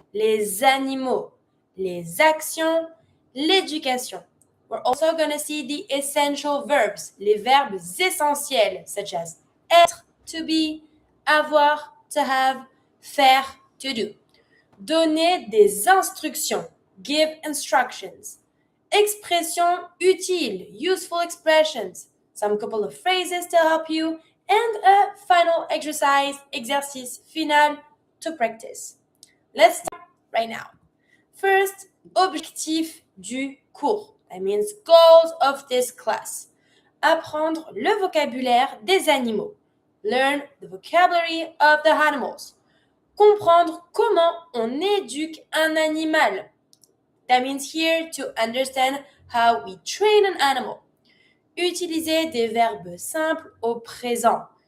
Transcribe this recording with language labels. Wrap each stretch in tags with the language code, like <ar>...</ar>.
<fr>Les animaux, les actions, l'éducation.</fr> <en>We're also going to see the essential verbs,</en> <fr>les verbes essentiels,</fr> <en>such as être, to be, avoir, to have, faire, to do.</en> <fr>Donner des instructions.</fr> <en>Give instructions.</en> <fr>Expression utile,</fr> <en>useful expressions. Some couple of phrases to help you. And a final exercise,</en> <fr>exercice final</fr> <en>to practice. Let's start right now. First,</en> <fr>objectif du cours.</fr> <en>That means goals of this class.</en> <fr>Apprendre le vocabulaire des animaux.</fr> <en>Learn the vocabulary of the animals.</en> <fr>Comprendre comment on éduque un animal.</fr> <en>That means here to understand how we train an animal.</en> <fr>Utiliser des verbes simples au présent.</fr>